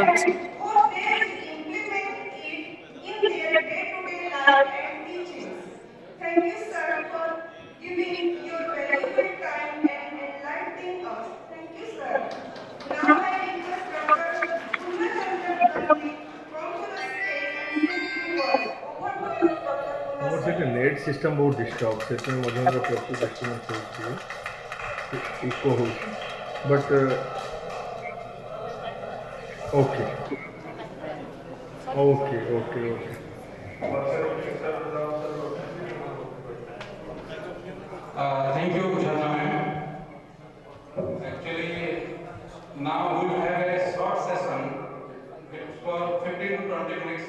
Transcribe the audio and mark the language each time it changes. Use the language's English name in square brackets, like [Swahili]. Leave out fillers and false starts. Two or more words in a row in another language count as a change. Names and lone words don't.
[English] and hope they will implement it in their day-to-day life and teachings. Thank you, sir, for giving your valuable time and enlightening us. Thank you, sir. Now I request Dr. Purnachandra Gandhi to come to the stage and say few words. Over to you, Dr. [Odia] ଆମର [English] Purnachandra. [Odia] ସେଠି [English] net system [Odia] ବହୁତ ଡିଷ୍ଟର୍ବ ସେଥିପାଇଁ ମଝିରେ ମଝିରେ ପ୍ରତି ଡିଷ୍ଟର୍ବାନ୍ସ ହେଉଛି ଇକୋ ହେଉଛି [English] but okay Thank you, Jhanna ma'am. Actually, now we will have a short session for 15 to 20 minutes.